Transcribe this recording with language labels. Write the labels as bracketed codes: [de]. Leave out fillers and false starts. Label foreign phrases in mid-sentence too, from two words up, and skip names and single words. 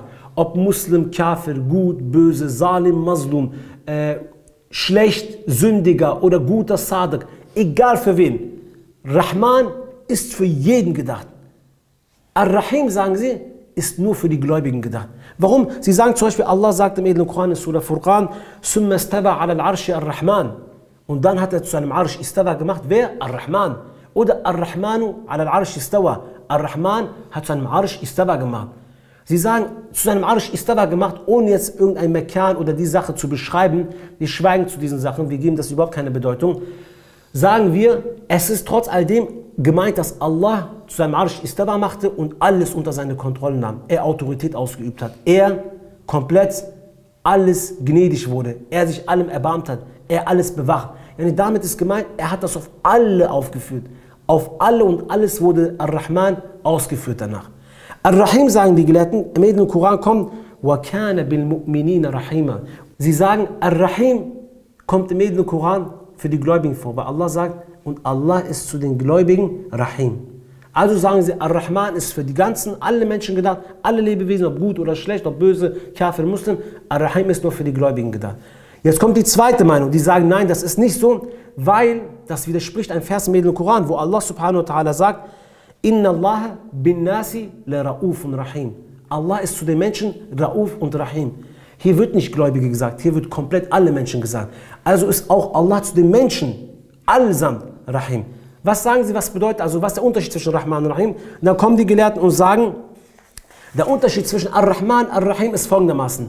[de] Ob Muslim, Kafir, gut, böse, Salim, Mazlum, schlecht, Sündiger oder guter Sadiq, egal für wen. Rahman ist für jeden gedacht. Ar-Rahim, sagen sie, ist nur für die Gläubigen gedacht. Warum? Sie sagen zum Beispiel, Allah sagt im edlen Koran in Surah Furqan, [ar] ثم استوى على العرش الرحمن. [de] Und dann hat er zu seinem Arsch istawa gemacht. Wer? Ar-Rahman. [ar] Oder الرحمن على العرش استوى. [de] Ar-Rahman hat zu seinem Arsch istawa gemacht. Sie sagen, zu seinem Arsch istawa gemacht, ohne jetzt irgendein Mekan oder die Sache zu beschreiben. Wir schweigen zu diesen Sachen, wir geben das überhaupt keine Bedeutung. Sagen wir, es ist trotz alledem gemeint, dass Allah zu seinem Arsch istawa machte und alles unter seine Kontrolle nahm. Er Autorität ausgeübt hat. Er komplett alles gnädig wurde. Er sich allem erbarmt hat. Er alles bewacht. Yani damit ist gemeint, er hat das auf alle aufgeführt. Auf alle und alles wurde Ar-Rahman ausgeführt danach. Ar-Rahim, sagen die Gelehrten, im edlen Koran kommt, [ar] وَكَانَ بِالْمُؤْمِنِينَ رَحِيمًا. [de] Sie sagen, Ar-Rahim kommt im edlen Koran für die Gläubigen vor, weil Allah sagt, und Allah ist zu den Gläubigen Rahim. Also sagen sie, Ar-Rahman ist für die ganzen, alle Menschen gedacht, alle Lebewesen, ob gut oder schlecht, ob böse, Kafir, Muslim. Ar-Rahim ist nur für die Gläubigen gedacht. Jetzt kommt die zweite Meinung, die sagen, nein, das ist nicht so, weil das widerspricht einem Vers im edlen Koran, wo Allah subhanahu wa ta'ala sagt, [ar] إن الله بالناس لرءوف [de] und Rahim. Allah ist zu den Menschen Ra'uf und Rahim. Hier wird nicht Gläubige gesagt, hier wird komplett alle Menschen gesagt. Also ist auch Allah zu den Menschen allesamt Rahim. Was sagen sie, was bedeutet, also was ist der Unterschied zwischen Rahman und Rahim? Und dann kommen die Gelehrten und sagen, der Unterschied zwischen Ar-Rahman und Ar-Rahim ist folgendermaßen.